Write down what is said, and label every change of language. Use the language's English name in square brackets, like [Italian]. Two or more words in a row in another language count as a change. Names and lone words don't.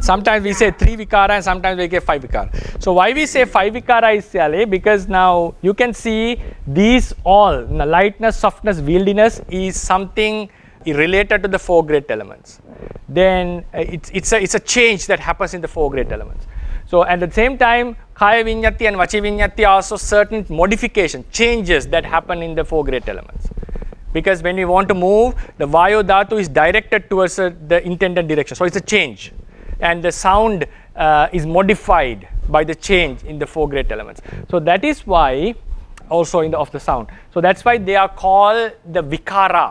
[English] Sometimes we say 3 vikara and sometimes we get 5 vikara. So why we say 5 vikara is because now you can see these all, lightness, softness, wieldiness is something related to the 4 great elements. Then it's a change that happens in the 4 great elements. So at the same time, [Pali] kaya vinyati [English] and [Pali] vachi vinyati [English] are also certain modifications, changes that happen in the 4 great elements. Because when we want to move, the [Pali] Vayu Dhatu [English] is directed towards the intended direction. So it's a change. And the sound is modified by the change in the 4 great elements. So that is why also of the sound. So that's why they are called the vikara.